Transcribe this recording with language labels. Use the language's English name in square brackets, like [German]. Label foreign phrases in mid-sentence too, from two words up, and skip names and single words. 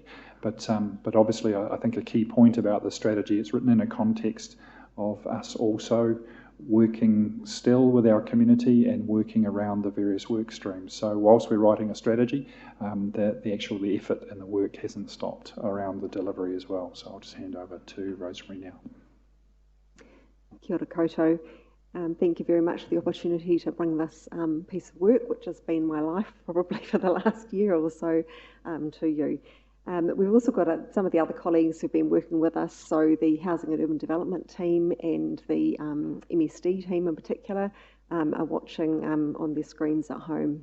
[English] But obviously, I think a key point about the strategy, it's written in a context of us also working still with our community and working around the various work streams. So whilst we're writing a strategy, the effort and the work hasn't stopped around the delivery as well. So I'll just hand over to Rosemary now. [Māori] Kia ora koutou. [English] Thank you very much for the opportunity to bring this piece of work, which has been my life probably for the last year or so, to you. We've also got some of the other colleagues who've been working with us, so the Housing and Urban Development team and the MSD team in particular are watching on their screens at home.